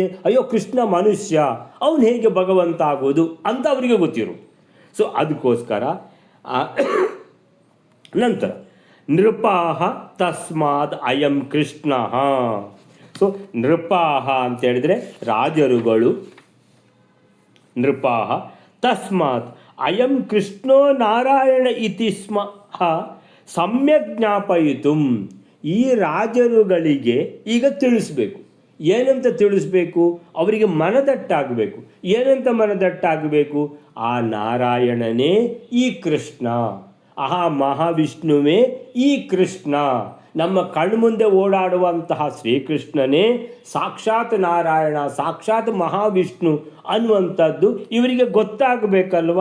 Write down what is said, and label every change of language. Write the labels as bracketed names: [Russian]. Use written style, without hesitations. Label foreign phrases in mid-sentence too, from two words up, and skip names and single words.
[Kannada] ಅಯ್ಯೋ ಕೃಷ್ಣ ಮನುಷ್ಯ, ಅವನು ಹೇಗೆ ಭಗವಂತ ಆಗೋದು ಅಂತ ಅವರಿಗೆ ಗೊತ್ತಿರು. ಸೊ ಅದಕ್ಕೋಸ್ಕರ ನಂತರ [Sanskrit] ನೃಪಾಹ ತಸ್ಮಾದ್ ಅಯಂ ಕೃಷ್ಣ. [Kannada] ಸೊ ನೃಪಾಹ ಅಂತ ಹೇಳಿದರೆ ರಾಜರುಗಳು, [Sanskrit] ನೃಪಾಹ ತಸ್ಮಾತ್ ಅಯಂ ಕೃಷ್ಣೋ ನಾರಾಯಣ ಇತಿ ಸ್ಮಃ ಸಮ್ಯಕ್ ಜ್ಞಾಪಯಿತು. [Kannada] ಈ ರಾಜರುಗಳಿಗೆ ಈಗ ತಿಳಿಸ್ಬೇಕು. ಏನಂತ ತಿಳಿಸ್ಬೇಕು? ಅವರಿಗೆ ಮನದಟ್ಟಾಗಬೇಕು. ಏನಂತ ಮನದಟ್ಟಾಗಬೇಕು? ಆ ನಾರಾಯಣನೇ ಈ ಕೃಷ್ಣ, ಆಹಾ ಮಹಾವಿಷ್ಣುವೇ ಈ ಕೃಷ್ಣ, ನಮ್ಮ ಕಣ್ಮುಂದೆ ಓಡಾಡುವಂತಹ ಶ್ರೀಕೃಷ್ಣನೇ ಸಾಕ್ಷಾತ್ ನಾರಾಯಣ, ಸಾಕ್ಷಾತ್ ಮಹಾವಿಷ್ಣು ಅನ್ನುವಂಥದ್ದು ಇವರಿಗೆ ಗೊತ್ತಾಗಬೇಕಲ್ವ.